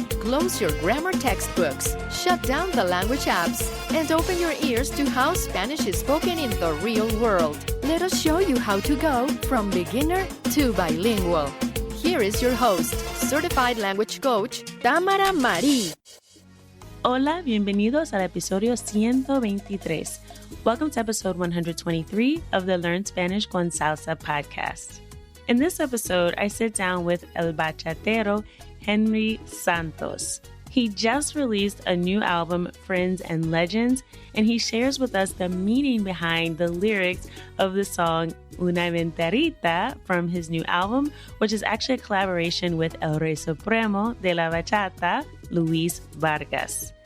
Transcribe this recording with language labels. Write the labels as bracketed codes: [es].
[en] Close your grammar textbooks, shut down the language apps, and open your ears to how Spanish is spoken in the real world. Let us show you how to go from beginner to bilingual. Here is your host, certified language coach, Tamara Marie. [es] Hola, bienvenidos al episodio 123. [en] Welcome to episode 123 of the Learn Spanish con Salsa podcast. In this episode, I sit down with [es] el bachatero, [en] Henry Santos. He just released a new album, Friends and Legends, and he shares with us the meaning behind the lyrics of the song Una Mentirita from his new album, which is actually a collaboration with [es] El Rey Supremo de la Bachata, [en] Luis Vargas.